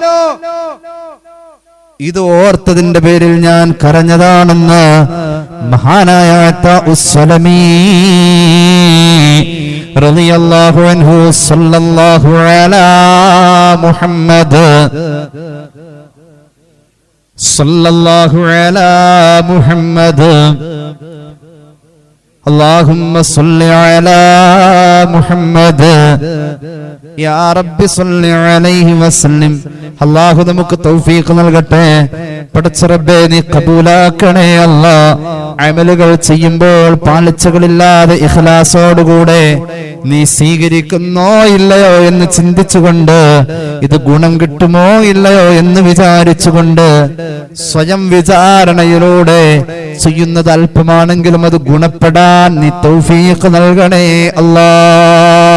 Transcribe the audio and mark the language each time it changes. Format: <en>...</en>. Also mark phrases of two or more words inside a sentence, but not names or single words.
<ml>ഇത് ഓർത്തതിന്റെ പേരിൽ ഞാൻ കരഞ്ഞതാണെന്ന് മഹാനായ ഉസ്സലമി</ml> <ar>رضي الله عنه صلى الله على محمد صلى الله على محمد اللهم صل على محمد يا رب صل عليه وسلم.</ar> <ml>അല്ലാഹു നമുക്ക് തൗഫീഖ് നൽകട്ടെ. പടച്ച റബ്ബേ നീ ഖബൂലാക്കണേ അല്ലാഹ്. അമലുകൾ ചെയ്യുമ്പോൾ പാളിച്ചകളില്ലാതെ ഇഖ്ലാസോടുകൂടെ നീ സ്വീകരിക്കുന്നോ ഇല്ലയോ എന്ന് ചിന്തിച്ചുകൊണ്ട്, ഇത് ഗുണം കിട്ടുമോ ഇല്ലയോ എന്ന് വിചാരിച്ചുകൊണ്ട്, സ്വയം വിചാരണയിലൂടെ ചെയ്യുന്നത് അല്പമാണെങ്കിലും അത് ഗുണപ്പെടാൻ നീ തൗഫീഖ് നൽകണേ അല്ലാഹ്.</ml>